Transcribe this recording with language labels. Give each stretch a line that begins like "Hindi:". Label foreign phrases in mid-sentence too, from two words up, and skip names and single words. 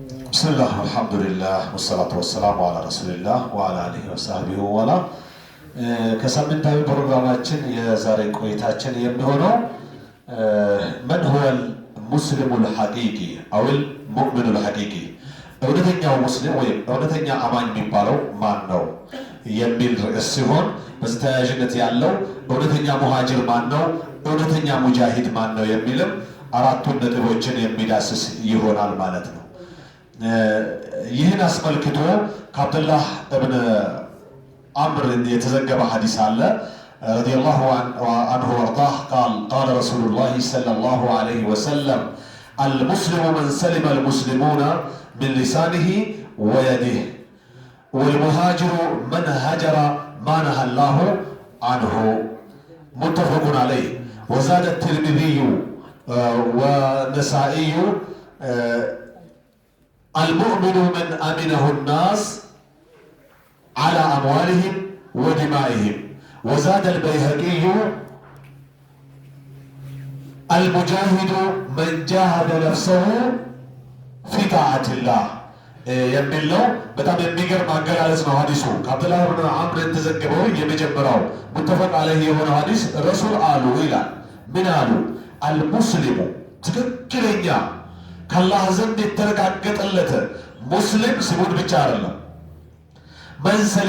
Arabic: بسم الله والحمد لله والصلاة والسلام على رسول الله وعلى آله وصحبه ولا كسامنتاوي
Amharic: ፕሮግራማችን የዛሬ ቆይታችን የሚሆነው
Arabic: من هو المسلم الحقيقي أو المؤمن الحقيقي
Amharic: እውነተኛው ሙስሊም ወይ እውነተኛ አማኝ የሚባለው ማን ነው የሚል ርዕስ ሲሆን በዚህ ተያያዥነት ያለው እውነተኛ ሙሃጅር ማን ነው እውነተኛ ሙጃሂድ ማን ነው የሚልም አራቱን ነጥቦችን የሚዳስስ ይሆናል ማለት ነው። ይህን አስመልክቶ ከአብዱላህ እብን አምር የተዘገበ ሐዲስ አለ
Arabic: رضي الله عنه وارضاه قال رسول الله صلى الله عليه وسلم المسلم من سلم المسلمون من لسانه ويده والمهاجر من هجر ما نهى الله عنه متفق عليه وزاد الترمذي والنسائي المؤمن من أمنه الناس على أموالهم ودمائهم وزاد البيهقي المجاهد من جاهد نفسه في طاعة الله
Amharic: የሚለው በጣም የሚገርም አገላለጽ ነው። ሐዲሱ ከአብዱላህ ብን አምር የተዘገበው የመጀመሪያው
Arabic: متفق عليه
Amharic: የሆነ ሐዲስ ረሱል አሉ ይላል። ምን አሉ? አልሙስሊሙ ትክክለኛ ከአላህ ዘንድ የተረጋገጠለት ሙስሊም ስሙን ብቻ አይደለም።
Arabic: من سلم